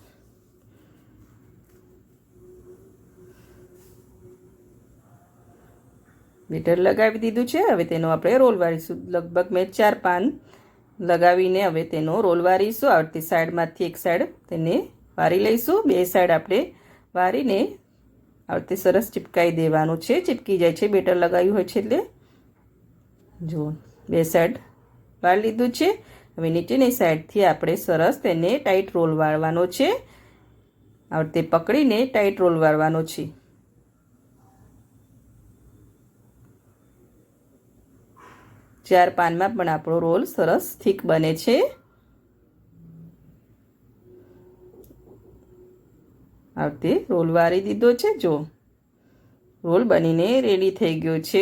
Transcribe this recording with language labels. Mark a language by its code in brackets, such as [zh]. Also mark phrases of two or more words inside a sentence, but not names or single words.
[gu] બેટર લગાવી દીધું છે। હવે તેનો આપણે રોલ વારીશું। લગભગ મૈં 4 પાન લગાવીને હવે તેનો રોલ વારીશું। આ રીતે સાઇડમાંથી એક સાઇડ તેને વારી લઈશું। 2 સાઇડ આપણે વારીને આ રીતે સરસ ચિપકાઈ દેવાનું છે। ચિપકી જાય છે બેટર લગાવ્યું હોય છે એટલે। જો 2 સાઇડ વારી લીધું છે। હવે નીચેની સાઇડથી આપણે સરસ તેને [en] tight roll [gu] વાળવાનો છે। આ રીતે પકડીને [en] tight roll [gu] વાળવાનો છે। 4 પાનમાં પણ આપણો રોલ સરસ થીક બને છે। આ રીતે રોલ વાળી દીધો છે. જો રોલ બનીને રેડી થઈ ગયો છે.